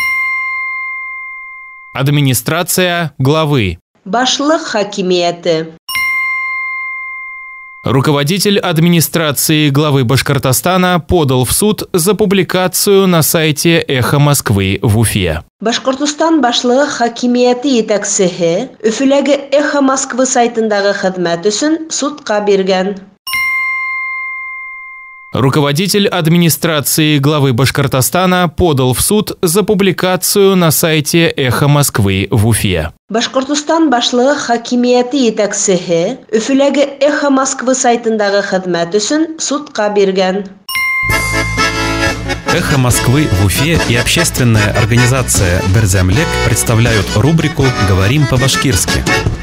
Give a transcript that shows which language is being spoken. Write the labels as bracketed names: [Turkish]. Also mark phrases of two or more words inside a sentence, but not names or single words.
[Russian] Администрация главы. [Bashkir] Башлык хакимияты. [Russian] Руководитель администрации главы Башкортостана подал в суд за публикацию на сайте «Эхо Москвы» в Уфе. [Bashkir] Башкортостан башлыгы хакимияты етәкчесе Өфөләге Эхо Москвы сайтындагы хезмәт өчен судка биргән. [Russian] Руководитель администрации главы Башкортостана подал в суд за публикацию на сайте «Эхо Москвы» в Уфе. [Bashkir] Башкортостан башлыгы хакимияты етәкчесе Өфөләге Эхо Москвы сайтындагы хезмәт өчен судка биргән. [Russian] Эхо Москвы в Уфе и общественная организация Берзямлек представляют рубрику «Говорим по-башкирски».